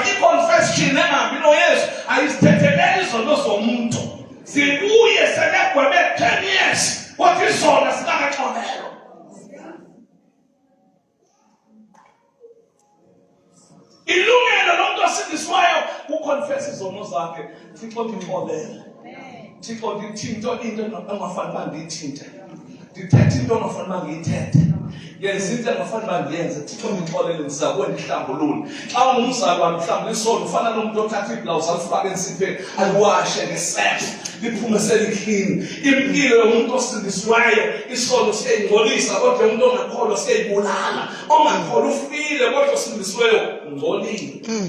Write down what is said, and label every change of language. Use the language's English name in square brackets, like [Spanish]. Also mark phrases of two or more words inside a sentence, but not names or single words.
[Xhosa] I-confession engabi noYesu ayisithetheleli izono zomuntu, zibuye selegwebe 10 years kodwa izona zingakaxolelwa. Ilungelo lomuntu osindiswayo uconfess izono zakhe. Thixo ngixolele, Thixo ngithinto into engafanele uba ngiyithinte, ndithethe into engafanele uba ngiyithethe, yenza into engafanele uba ndiyenze. Thixo ngixolele, ndiza kuwe ndihlambulule. Xa ungumzali wami mhlawumbe isono ufana nomuntu othatha iblawuzi alifake ensipeni aliwashe ngesepha liphume seliklini. Impilo yomuntu osindisiweyo isono siyayingcolisa, kodwa umuntu ongakholwa siyayibulala. Ongakholwa ufile kodwa osindisiweyo ungcolile.